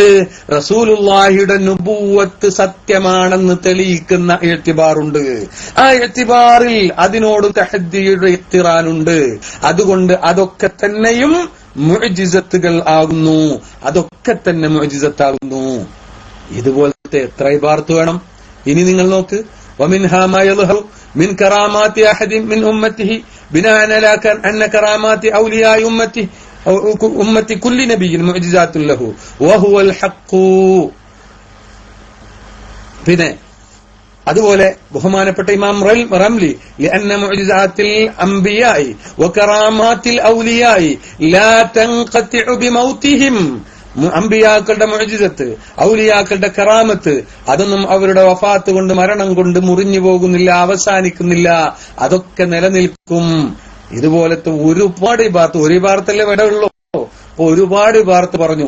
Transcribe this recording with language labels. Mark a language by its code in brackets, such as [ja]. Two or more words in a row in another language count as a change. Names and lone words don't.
[ml] റസൂലുള്ളാഹിയുടെ നുബുവത്ത് സത്യമാണെന്ന് തെളിയിക്കുന്ന ഇഅ്തിബാറുണ്ട്. ആ ഇഅ്തിബാറിൽ അതിനോട് തഹദ്ദിയുടെ ഇഖ്തിറാനുണ്ട്. അതുകൊണ്ട് അതൊക്കെ തന്നെയും മുഅ്ജിസത്തുകൾ ആകുന്നു. അതൊക്കെ തന്നെ മുഅ്ജിസത്താകുന്നു. ഇതുപോലത്തെ എത്ര ഇബാറത്ത് വേണം? ഇനി നിങ്ങൾ നോക്ക്. [ar] ومنها ما يظهر من كرامات أحد من أمته بناء على أن كرامات أولياء أمة كل نبي معجزات له وهو الحق. [ml] പിന്നെ അതുപോലെ ബഹുമാനപ്പെട്ട ഇമാം റംലി [ar] لأن معجزات الأنبياء وكرامات الأولياء لا تنقطع بموتهم. [ml] അമ്പിയാക്കളുടെ മുഅ്ജിസത്ത്, ഔലിയാക്കളുടെ കറാമത്ത് അതൊന്നും അവരുടെ വഫാത്ത് കൊണ്ട്, മരണം കൊണ്ട് മുറിഞ്ഞു പോകുന്നില്ല, അവസാനിക്കുന്നില്ല. അതൊക്കെ നിലനിൽക്കും. ഇതുപോലത്തെ ഒരുപാട് ഇബാറത്ത്, ഒരു ഇബാറത്തല്ലേ ഇവിടെ ഉള്ളൂ, ഒരുപാട് ഇബാറത്ത് പറഞ്ഞു.